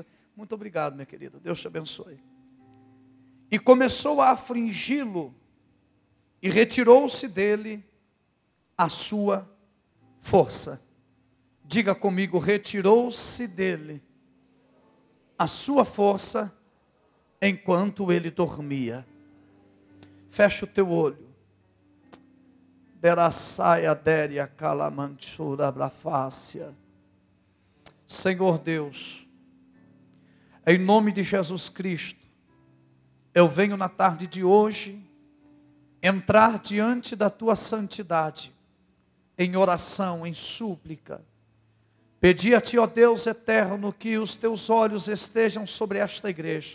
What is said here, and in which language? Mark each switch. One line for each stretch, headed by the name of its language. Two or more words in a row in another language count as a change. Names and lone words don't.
Portuguese: Muito obrigado, minha querida, Deus te abençoe. E começou a afligi-lo, e retirou-se dele a sua força. Diga comigo: retirou-se dele a sua força enquanto ele dormia. Fecha o teu olho. Berasaia déria calamanchura brafácia. Senhor Deus, em nome de Jesus Cristo, eu venho na tarde de hoje entrar diante da tua santidade, em oração, em súplica. Pedi a ti, ó Deus eterno, que os teus olhos estejam sobre esta igreja.